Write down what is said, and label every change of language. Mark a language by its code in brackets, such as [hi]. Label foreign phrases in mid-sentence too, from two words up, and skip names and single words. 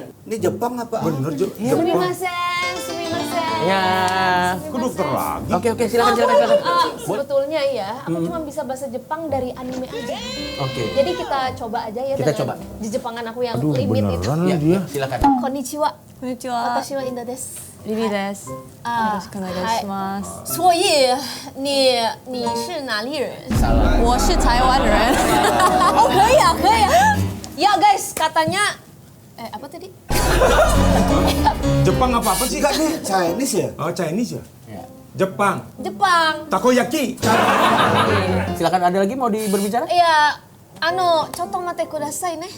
[id] Ini Jepang apa? Bener, Jo. Sumimasen. Ya. Kok dokter lagi? Oke, silakan. Sebetulnya ya, aku cuma bisa bahasa Jepang dari anime aja. Oke. Jadi kita coba aja ya Kita dengan coba. di Jepangan aku yang Aduh, limit itu. beneran Ya, lah dia. silakan. [ja] Konnichiwa. こんにちは。私はインダです. リリです。よろしくお願いします。 [zh] 所以你是哪里人？我是台湾人。哦，可以啊。 [id] Ya guys, katanya apa tadi? Jepang apa sih? Enggak nih, Chinese ya? Oh, Chinese ya? Jepang. Jepang. Takoyaki. Silakan, ada lagi mau berbicara? Ya, contoh [ja] 待ってください [id] nih.